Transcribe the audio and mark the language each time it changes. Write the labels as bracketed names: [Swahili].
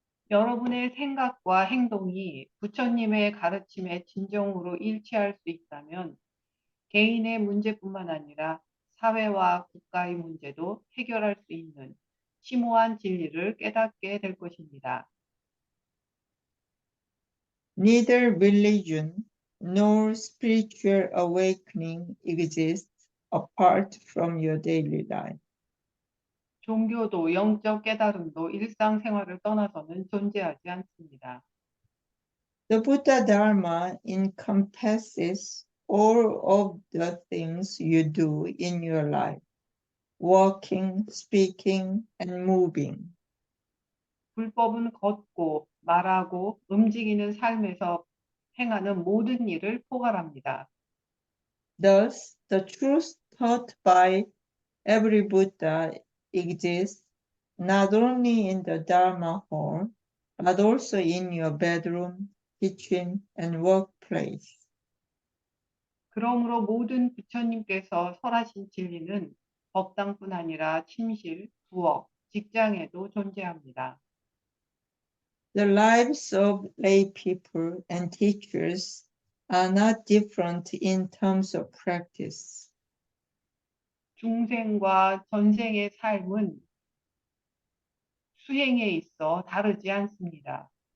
[Korean] 여러분의 생각과 행동이 부처님의 가르침에 진정으로 일치할 수 있다면 개인의 문제뿐만 아니라 사회와 국가의 문제도 해결할 수 있는 심오한 진리를 깨닫게 될 것입니다. [English] Neither religion nor spiritual awakening exists apart from your daily life. [Korean] 종교도 영적 깨달음도 일상생활을 떠나서는 존재하지 않습니다. [English] The Buddha Dharma encompasses all of the things you do in your life, walking, speaking, and moving. [Korean] 불법은 걷고 말하고 움직이는 삶에서 행하는 모든 일을 포괄합니다. [English] Thus, the truth taught by every Buddha exists not only in the Dharma hall, but also in your bedroom, kitchen, and workplace. [Korean] 그러므로 모든 부처님께서 설하신 진리는 법당뿐 아니라 침실, 부엌, 직장에도 존재합니다. [English] The lives of lay people and teachers are not different in terms of practice. [Korean] 중생과 전생의 삶은 수행에 있어 다르지 않습니다.